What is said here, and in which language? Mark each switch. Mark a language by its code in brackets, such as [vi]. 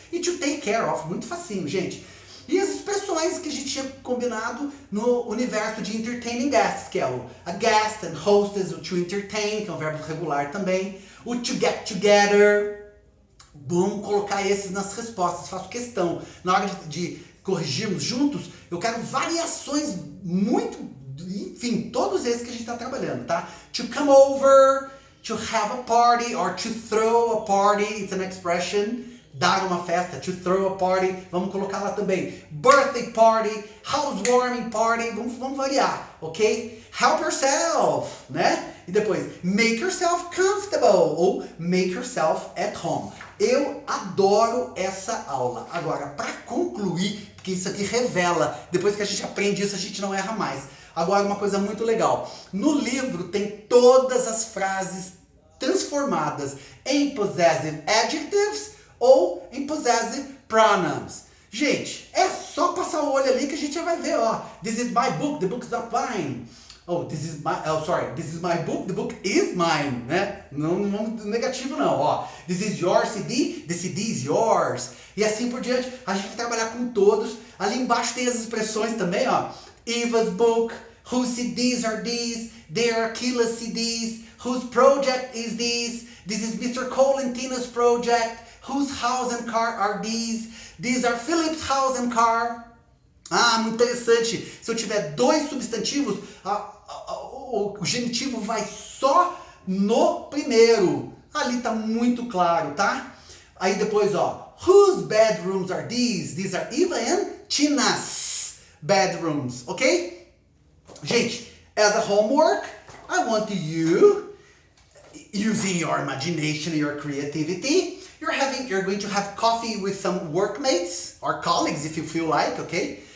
[pt] E to take care of, muito facinho, gente. E as expressões que a gente tinha combinado no universo de entertaining guests, que é o a guest and hostess, o to entertain, que é um verbo regular também. O to get together. Vamos colocar esses nas respostas, faço questão. Na hora de corrigirmos juntos, eu quero variações muito, enfim, todos esses que a gente está trabalhando, tá? [en] To come over, to have a party, or to throw a party, it's an expression. [pt] Dar uma festa, [en] to throw a party, [pt] vamos colocar lá também. [en] Birthday party, housewarming party, [pt] vamos variar, [en] ok? Help yourself, né? [pt] E depois, [en] make yourself comfortable, ou make yourself at home. [pt] Eu adoro essa aula. Agora, para concluir, porque isso aqui revela, depois que a gente aprende isso, a gente não erra mais. Agora, uma coisa muito legal. No livro tem todas as frases transformadas em possessive adjectives ou em possessive pronouns. Gente, é só passar o olho ali que a gente já vai ver, ó. [en] This is my book, the book is not mine. Oh, this is my book, the book is mine, né? [pt] Não negativo não, ó. [en] This is your CD, the CD is yours. [pt] E assim por diante, a gente vai trabalhar com todos. Ali embaixo tem as expressões também, ó. [en] Eva's book, whose CDs are these? They are Akila's CDs. Whose project is this? This is Mr. Cole and Tina's project. Whose house and car are these? These are Philip's house and car. [pt] Ah, muito interessante. Se eu tiver dois substantivos, o genitivo vai só no primeiro. Ali tá muito claro, tá? Aí depois, ó. [en] Whose bedrooms are these? These are Eva and Tina's bedrooms, ok? Gente, as a homework, I want you, using your imagination and your creativity, you're going to have coffee with some workmates or colleagues if you feel like, okay?